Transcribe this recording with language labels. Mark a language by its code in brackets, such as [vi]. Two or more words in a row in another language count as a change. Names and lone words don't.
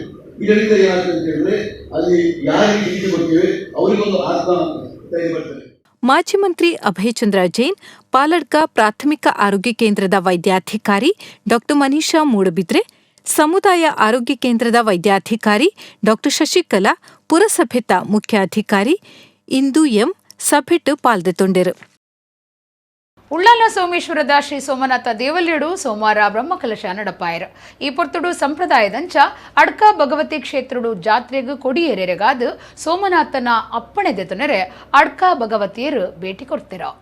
[kn] ಇದರಿಂದ ಏನಾಗ್ತದೆ ಅಂತ ಹೇಳಿದ್ರೆ ಅಲ್ಲಿ ಯಾರಿಗೆ ಚಿಕಿತ್ಸೆ ಕೊಡ್ತೇವೆ ಅವರಿಗೊಂದು ಆತ್ಮ ಧೈರ್ಯ ಬರ್ತದೆ. [tcy] ಮಾಜಿ ಮಂತ್ರಿ ಅಭಯಚಂದ್ರ ಜೈನ್ ಪಾಲಡ್ಕ ಪ್ರಾಥಮಿಕ ಆರೋಗ್ಯ ಕೇಂದ್ರದ ವೈದ್ಯಾಧಿಕಾರಿ ಡಾ ಮನೀಷಾ ಮೂಡಬಿದ್ರೆ ಸಮುದಾಯ ಆರೋಗ್ಯ ಕೇಂದ್ರದ ವೈದ್ಯಾಧಿಕಾರಿ ಡಾ ಶಶಿಕಲಾ ಪುರಸಭೆತ ಮುಖ್ಯಾಧಿಕಾರಿ ಇಂದು ಎಂ ಸಭೆಟ್ ಪಾಲ್ದೆತೊಂಡೆರು. ಉಳ್ಳಾಲ ಸೋಮೇಶ್ವರದ ಶ್ರೀ ಸೋಮನಾಥ ದೇವಲ್ಯಡು ಸೋಮವಾರ ಬ್ರಹ್ಮಕಲಶ ನಡಪಾಯರ್ ಈ ಪೊರ್ತುಡು ಸಂಪ್ರದಾಯದಂಚ ಅಡ್ಕ ಭಗವತಿ ಕ್ಷೇತ್ರಡು ಜಾತ್ರೆಗೂ ಕೊಡಿಯೇರೆಗಾದು ಸೋಮನಾಥನ ಅಪ್ಪಣೆ ದೆತೊನೆರೆ ಅಡ್ಕ ಭಗವತಿಯರು ಭೇಟಿ ಕೊಡ್ತಿರ.